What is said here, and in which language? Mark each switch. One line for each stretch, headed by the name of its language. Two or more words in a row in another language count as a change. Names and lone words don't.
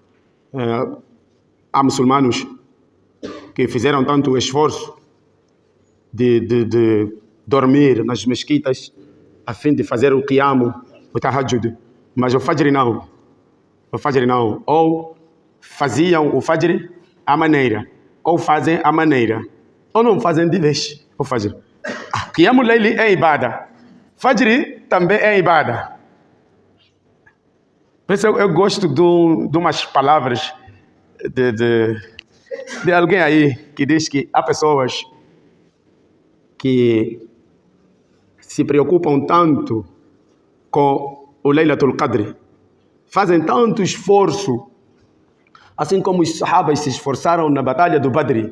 Portuguese: Há muçulmanos que fizeram tanto esforço de dormir nas mesquitas, a fim de fazer o qiyam, o tahajjud. Mas o fajr não. O fajr não. Ou faziam o fajr à maneira, ou fazem à maneira, ou não fazem de vez o fajr.
Arabic: قيام الليل
Portuguese: é ibada. Fajr também é ibada. Por isso eu gosto de umas palavras de alguém aí que diz que há pessoas que se preocupam tanto com o Laylatul Qadr, fazem tanto esforço, assim como os sahabas se esforçaram na batalha do Badr.